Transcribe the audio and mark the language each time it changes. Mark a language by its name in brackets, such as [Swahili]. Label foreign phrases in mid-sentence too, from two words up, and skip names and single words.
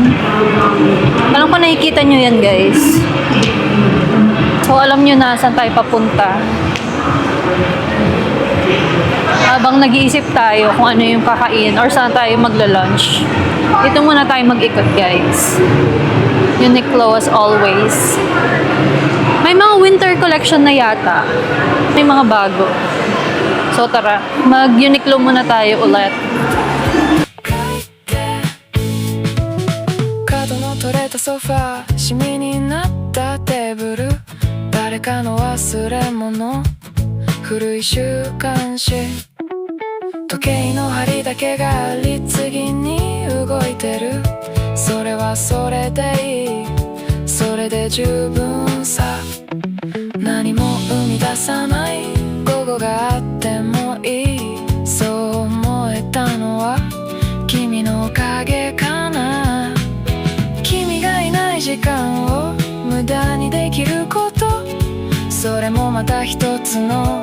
[Filipino] Alam ko nakikita nyo yan, guys. So, alam nyo na saan tayo papunta. Habang nag-iisip tayo kung ano yung kakain or saan tayo magla-lunch. Dito muna tayo mag-ikot, guys. [English] Uniqlo as always. [Filipino] May mga [English] winter collection [Filipino] na yata. May mga bago. So, tara. Mag-Uniqlo muna tayo ulit. [Japanese] 角の取れたソファーシミになったテーブル誰かの忘れ物古い週刊誌時計の針だけが律儀に動いてるそれはそれでいいそれで十分さ何も生み出さない午後があってもいいそう思えたのは君のおかげかな君がいない時間を無駄にできることそれもまた一つの